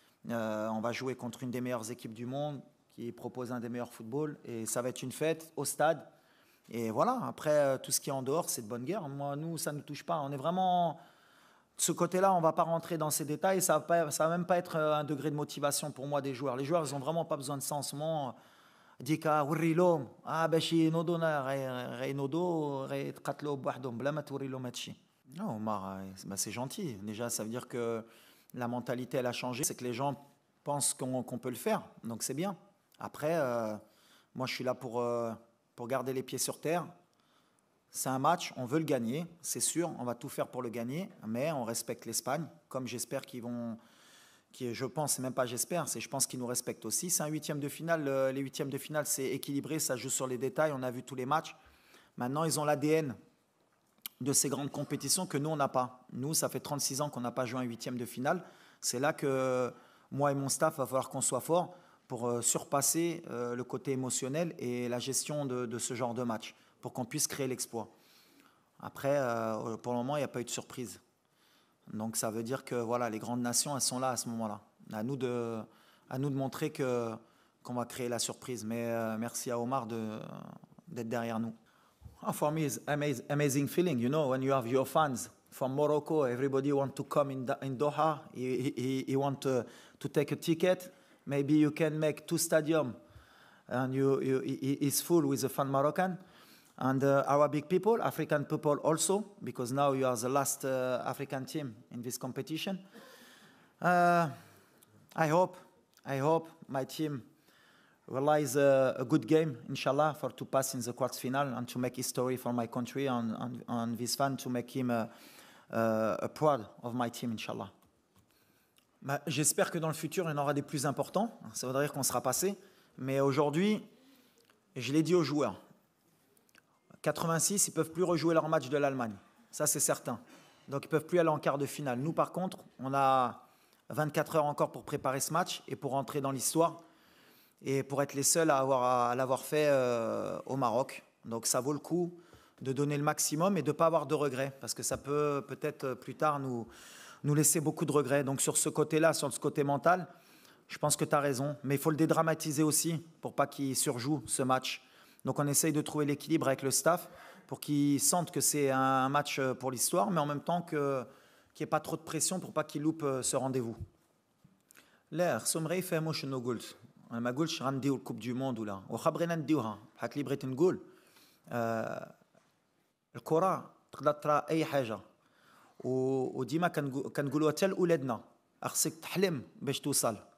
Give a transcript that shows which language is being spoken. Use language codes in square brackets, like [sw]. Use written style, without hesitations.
[fr] On va jouer contre une des meilleures équipes du monde qui propose un des meilleurs footballs et ça va être une fête au stade. Et voilà, après tout ce qui est en dehors, c'est de bonne guerre. Moi, nous, ça ne nous touche pas. On est vraiment... De ce côté-là, on ne va pas rentrer dans ces détails. Ça va même pas être un degré de motivation pour moi des joueurs. Les joueurs, ils n'ont vraiment pas besoin de ça en ce moment. [ar] ديكا وري لهم باش ينوضونا غينوضوا غيتقاتلوا بوحدهم بلا ما توري لهم هادشي. [fr] Non, Omar, c'est gentil. Déjà, ça veut dire que la mentalité, elle a changé. C'est que les gens pensent qu'on peut le faire. Donc, c'est bien. Après, moi, je suis là pour garder les pieds sur terre. C'est un match, on veut le gagner, c'est sûr. On va tout faire pour le gagner. Mais on respecte l'Espagne, comme j'espère qu'ils vont... je pense, c'est même pas j'espère, c'est je pense qu'ils nous respectent aussi. C'est un 8e de finale. Les 8e de finale, c'est équilibré, ça joue sur les détails. On a vu tous les matchs. Maintenant, ils ont l'ADN de ces grandes compétitions que nous, on n'a pas. Nous, ça fait 36 ans qu'on n'a pas joué un 8e de finale. C'est là que moi et mon staff, il va falloir qu'on soit fort pour surpasser le côté émotionnel et la gestion de ce genre de match, pour qu'on puisse créer l'exploit. Après, pour le moment, il n'y a pas eu de surprise. Donc ça veut dire que voilà, les grandes nations, elles sont là à ce moment-là. À nous de montrer qu'on va créer la surprise. Mais merci à Omar d'être derrière nous. [en] For me, it's amazing feeling, you know, when you have your fans from Morocco, everybody want to come in Doha, he want to take a ticket. Maybe you can make 2 stadiums and it's full with the fan Moroccan. And Arabic people, African people also, because now you are the last African team in this competition. I hope my team realize a good game, inshallah, for to pass in the quarts final and to make history for my country and this fan, to make him proud of my team, inshallah. [fr] J'espère que dans le futur, il y en aura des plus importants. Ça voudrait dire qu'on sera passé. Mais aujourd'hui, je l'ai dit aux joueurs, 86, ils ne peuvent plus rejouer leur match de l'Allemagne. Ça, c'est certain. Donc, ils ne peuvent plus aller en quart de finale. Nous, par contre, on a 24 heures encore pour préparer ce match et pour rentrer dans l'histoire et pour être les seuls à l'avoir fait au Maroc. Donc, ça vaut le coup de donner le maximum et de ne pas avoir de regrets parce que ça peut peut-être plus tard nous laisser beaucoup de regrets. Donc, sur ce côté-là, sur ce côté mental, je pense que tu as raison. Mais il faut le dédramatiser aussi pour pas qu'il surjoue ce match. Donc on essaye de trouver l'équilibre avec le staff pour qu'ils sentent que c'est un match pour l'histoire, mais en même temps qu'il n'y ait pas trop de pression pour pas qu'ils loupent ce rendez-vous. [ar] لا خصهم غير يفهموا شنو قلت. انا ما قلتش غنديو الكوب دو موند ولا واخا بغينا نديوها بحال اللي بغيت نقول. الكره تقدر ترى اي حاجه وديما كنقولوها حتى لاولادنا خصك تحلم باش توصل.